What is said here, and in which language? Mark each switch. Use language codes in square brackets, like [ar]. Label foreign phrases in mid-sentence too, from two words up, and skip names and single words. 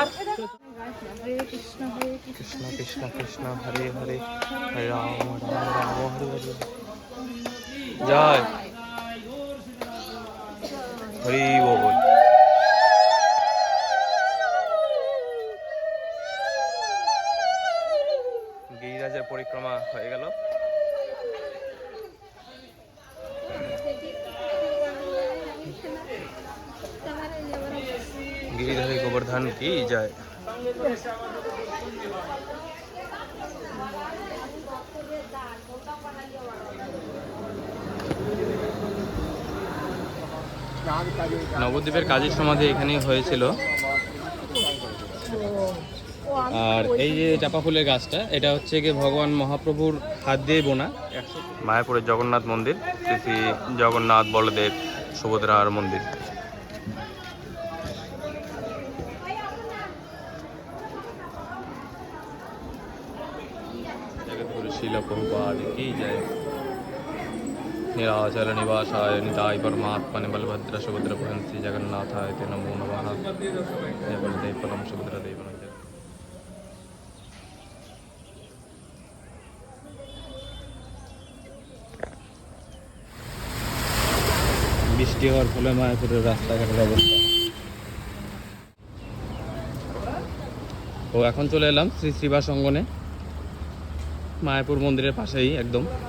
[sa] কৃষ্ণ কৃষ্ণ কৃষ্ণ হরে হরে হরে রাম রাম রাম হরে হরে [bn] জয় হরি বল। গিরিরাজের পরিক্রমা হয়ে গেল। [hi] गिरिधर गोवर्धन की जय। [bn] নবদ্বীপের কাজী সমাধি এখানেই হয়েছিল। আর এই যে চাপা ফুলের গাছটা এটা হচ্ছে গিয়ে ভগবান মহাপ্রভুর হাত দিয়ে বোনা। মায়াপুরের জগন্নাথ মন্দির, শ্রী শ্রী জগন্নাথ বলদেব সুভদ্রার মন্দির। শিল প্রভুপাদ কি জয়। [sa] निराचल निवासाय निताय परमात्मने बलभद्र सुभद्र भगवान श्री जगन्नाथाय ते नमो नमः। जय बलदेव परम सुभद्र देव नमः। [bn] বৃষ্টি হওয়ার ফলে মায়াপুরের রাস্তাঘাটের অবস্থা। তো এখন চলে এলাম শ্রী শ্রীবাস অঙ্গনে, মায়াপুর মন্দিরের পাশেই একদম।